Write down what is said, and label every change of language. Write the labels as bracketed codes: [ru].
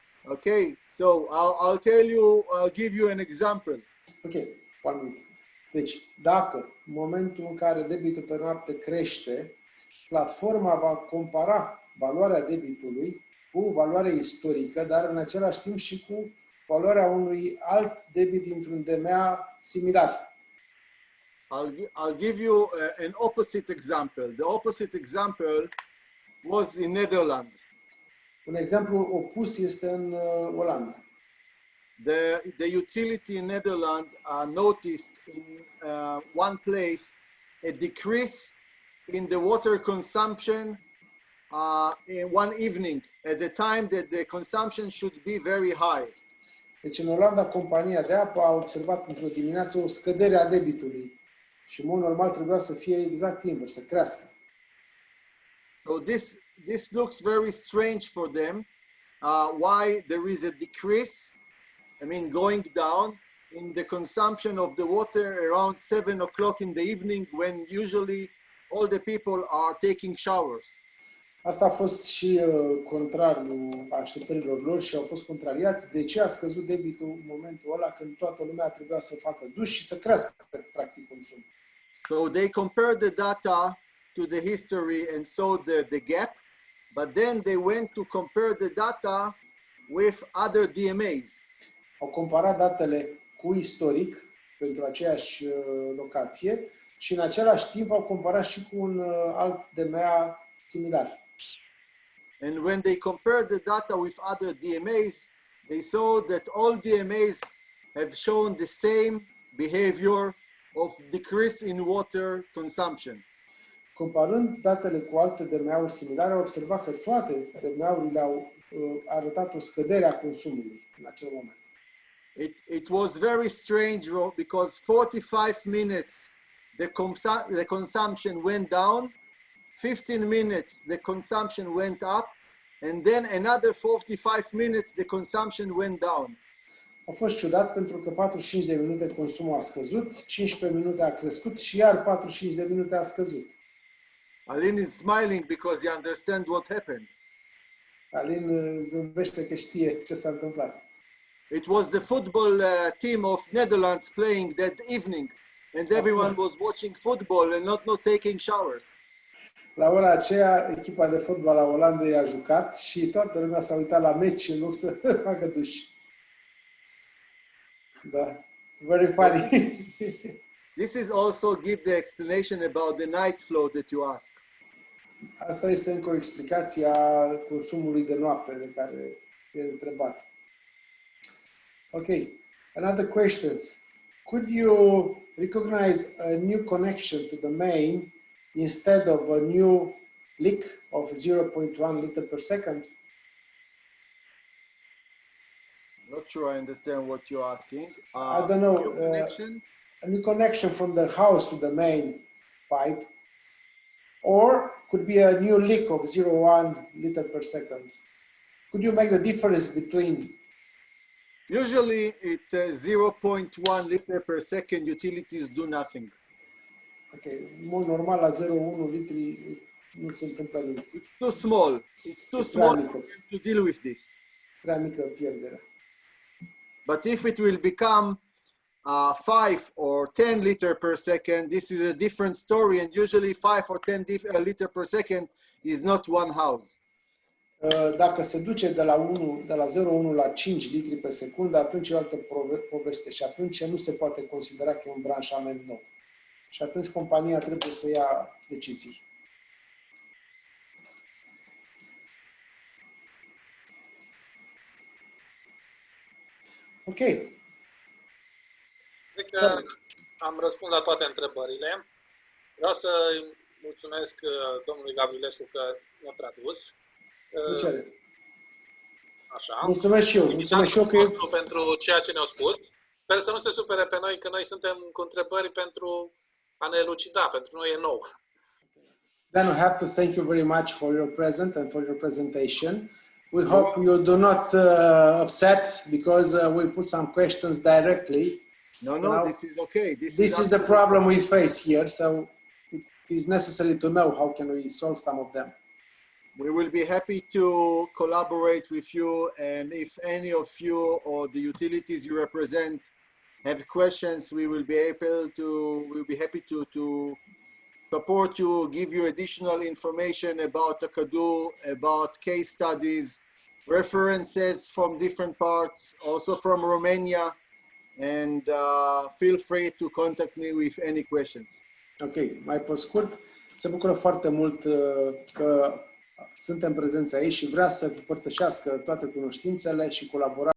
[en] Okay, so I'll give you an example. Ok, 1 minute. [ro] Deci, dacă în momentul în care debitul pe noapte crește, platforma va compara valoarea debitului cu valoarea istorică, dar în același timp și cu valoarea unui alt debit dintr-un DMA similar. [en] I'll give you an opposite example. The opposite example was in Netherlands. [ro] Un exemplu opus este în Olanda. [en] The utility in Netherlands noticed in one place a decrease in the water consumption in one evening at the time that the consumption should be very high. [ro] Deci în Olanda, compania de apă a observat într-o dimineață o scădere a debitului și în mod normal trebuia să fie exact invers, să crească. [en] So this looks very strange for them. Why there is a decrease, going down in the consumption of the water around 7 o'clock in the evening when usually all the people are taking showers. [ro] Asta a fost și contrariul așteptărilor lor și au fost contrariați. De ce a scăzut debitul în momentul ăla când toată lumea trebuia să facă duș și să crească practic consumul? [en] So they compared the data to the history and saw the gap, but then they went to compare the data with other DMAs. [ro] Au comparat datele cu istoric pentru aceeași locație și în același timp au comparat și cu un alt DMA similar. [en] And when they compared the data with other DMAs, they saw that all DMAs have shown the same behavior of decrease in water consumption. [ro] Comparând datele cu alte DMA-uri similare, au observat că toate DMA-urile au arătat o scădere a consumului în acel moment. [en] It was very strange because 45 minutes the consumption went down, 15 minutes the consumption went up, and then another 45 minutes the consumption went down. [ro] A fost ciudat pentru că 45 de minute consumul a scăzut, 15 minute a crescut și iar 45 de minute a scăzut. [en] Alin is smiling because he understands what happened. [ro] Alin zâmbește că știe ce s-a întâmplat. [en] It was the football team of Netherlands playing that evening, and everyone was watching football and not taking showers. [ro] La ora aceea, echipa de fotbal a Olandei a jucat și toată lumea s-a uitat la meci în loc să facă duș. [en] Da, very funny. This is also give the explanation about the night flow that you ask. [ro] Asta este încă o explicație a consumului de noapte de care e întrebat. [en] Okay, another questions. Could you recognize a new connection to the main instead of a new leak of 0.1 liter per second? Not sure I understand what you're asking. I don't know. New connection? A new connection from the house to the main pipe, or could be a new leak of 0.1 liter per second. Could you make the difference between? Usually, at 0.1 liter per second, utilities do nothing. [ro] Okay, în mod normal la 0.1 litri nu se întâmplă nimic. [en] It's too small. It's too small for them to deal with this. [ro] Prea mică pierderea. [en] But if it will become 5 or 10 liter per second, this is a different story. And usually 5 or 10 liter per second is not one house. [ro] Dacă se duce de la 0,1 la 5 litri pe secundă, atunci e o altă poveste și atunci nu se poate considera că e un branșament nou. Și atunci compania trebuie să ia decizii. Ok. Cred că am răspuns la toate întrebările. Vreau să mulțumesc domnului Gavrilescu că ne-a tradus. Plăcere. Așa. Mulțumesc și eu. Mulțumesc și eu că pentru ceea ce ne-au spus. Sper să nu se supere pe noi, că noi suntem cu întrebări pentru a ne elucida. Pentru noi e nou. [en] Then I have to thank you very much for your present and for your presentation. We hope you do not upset because we put some questions directly. No, this is okay. This is the problem we face here, so it is necessary to know how can we solve some of them. We will be happy to collaborate with you, and if any of you or the utilities you represent have questions, we will be happy to support you, give you additional information about TaKaDu, about case studies, references from different parts, also from Romania, and feel free to contact me with any questions. [ro] Ok, mai pe scurt, se bucură foarte mult că suntem prezenți aici și vrea să împărtășească toate cunoștințele și colaborarea